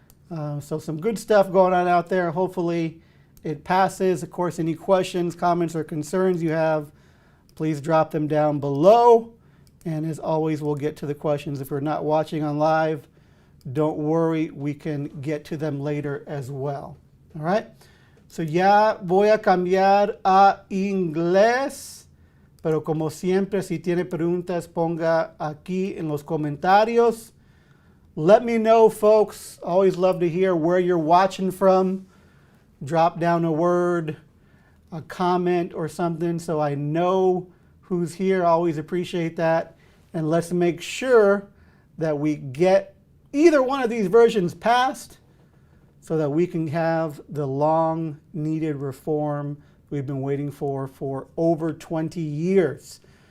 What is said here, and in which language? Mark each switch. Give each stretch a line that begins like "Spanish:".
English: So some good stuff going on out there. Hopefully it passes. Of course, any questions, comments, or concerns you have, please drop them down below. And as always, we'll get to the questions. If you're not watching on live, don't worry, we can get to them later as well. All right?
Spanish: So ya voy a cambiar a inglés, pero como siempre, si tiene preguntas, ponga aquí en los comentarios.
English: Let me know, folks. Always love to hear where you're watching from. Drop down a word, a comment or something so I know who's here. Always appreciate that. And let's make sure that we get either one of these versions passed so that we can have the long needed reform we've been waiting for over 20 years.